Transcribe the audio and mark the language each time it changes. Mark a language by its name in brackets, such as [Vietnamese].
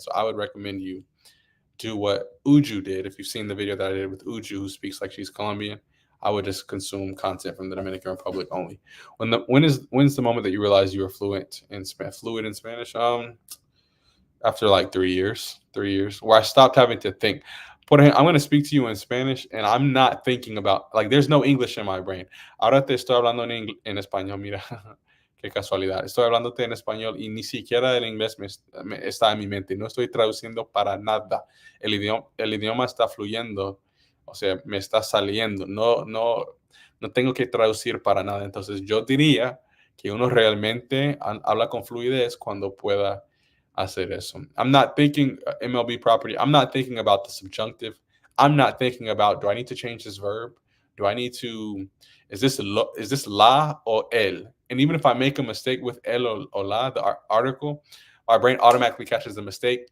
[English] And so I would recommend you do what Uju did. If you've seen the video that I did with Uju, who speaks like she's Colombian, I would just consume content from the Dominican Republic only. When's the moment that you realize you were fluid in Spanish? After like 3 years, where I stopped having to think. I'm going to speak to you in Spanish, and I'm not thinking about, like, there's no English in my brain. [Spanish] Ahora te estoy hablando en español, mira, qué casualidad. Estoy hablándote en español y ni siquiera el inglés está en mi mente. No estoy traduciendo para nada. El idioma está fluyendo, o sea, me está saliendo. No tengo que traducir para nada. Entonces, yo diría que uno realmente habla con fluidez cuando pueda hacer eso. [English] I'm not thinking MLB property. I'm not thinking about the subjunctive. I'm not thinking about, do I need to change this verb? Do I need to, is this la or el? And even if I make a mistake with el or la, the article, our brain automatically catches the mistake.